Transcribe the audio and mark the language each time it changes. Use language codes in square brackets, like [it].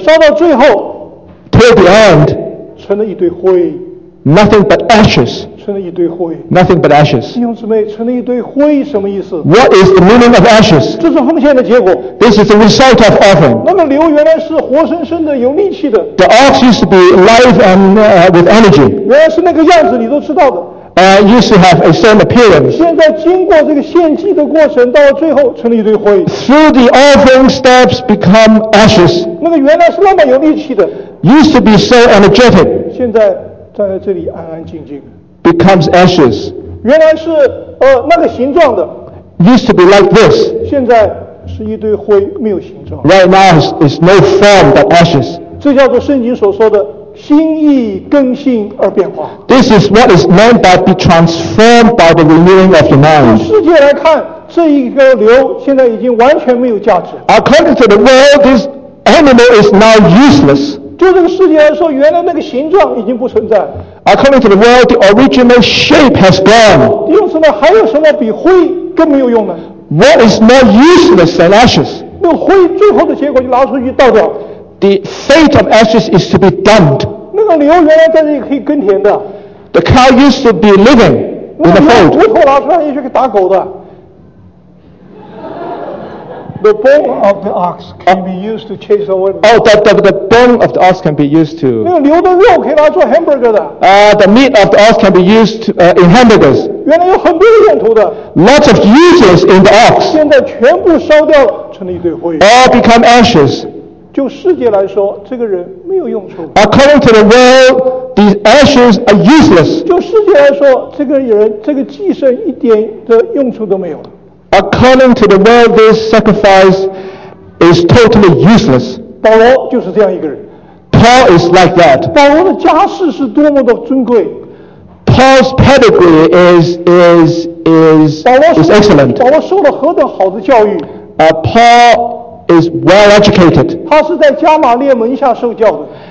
[zh] 烧到最后。 [en] Till the end. [zh] 成了一堆灰。 [en] Nothing but ashes. [zh] 成了一堆灰。 [en] Nothing but ashes. [zh] 弟兄姊妹，成了一堆灰什么意思？ [en] What is the meaning of ashes? [zh] 这是奉献的结果。 [en] This is the result of offering. [zh] 那个牛原来是活生生的，有力气的。 [en] The ox used to be alive and with energy. [zh] 原来是那个样子，你都知道的。 [en] Used to have a certain appearance. [zh] 现在经过这个献祭的过程，到了最后成了一堆灰。 [en] Through the offering steps become ashes. [zh] 那个原来是那么有力气的。 [en] Used to be so energetic. [zh] 现在站在这里安安静静。 [en] Becomes ashes. [zh] 原来是那个形状的。 [en] Used to be like this. [zh] 现在是一堆灰，没有形状。 [en] Right now is no form but ashes. [zh] 这叫做圣经所说的心意更新而变化。 [en] This is what is meant by be transformed by the renewing of your mind. [zh] 从世界来看，这一个牛现在已经完全没有价值。 [en] According to the world, this animal is now useless. [zh] 就这个世界来说，原来那个形状已经不存在。 [en] According to the world, the original shape has gone. [zh] 弟兄姊妹，还有什么比灰更没有用呢？ [en] What is more useless than ashes? [zh] 那灰最后的结果就拿出去倒掉。 [en] The fate of ashes is to be dumped. [zh] 那个牛原来在这里可以耕田的。 [en] The cow used to be living in the fold. [zh] 骨头拿出来也是给打狗的。 [en] The bone of the ox can be used to chase away. The bone of the ox can be used to. [zh] 那个牛的肉可以拿做 hamburger 的。 [en] The meat of the ox can be used in hamburgers. [zh] 原来有很多用途的。 [en] Lots of uses in the ox. [zh] 现在全部烧掉了，成了一堆灰。 [en] All become ashes. [zh] 就世界来说，这个人没有用处。 [en] According to the world, these ashes are useless. [zh] 就世界来说，这个人这个祭牲一点的用处都没有。 [en] According to the world, this sacrifice is totally useless. [zh] 保罗就是这样一个人。 [en] Paul is like that. [zh] 保罗的家世是多么的尊贵。 [en] Paul's pedigree is excellent. [zh] 保罗受了何等好的教育。 [en] Paul is well educated. [zh] 他是在加马列门下受教的。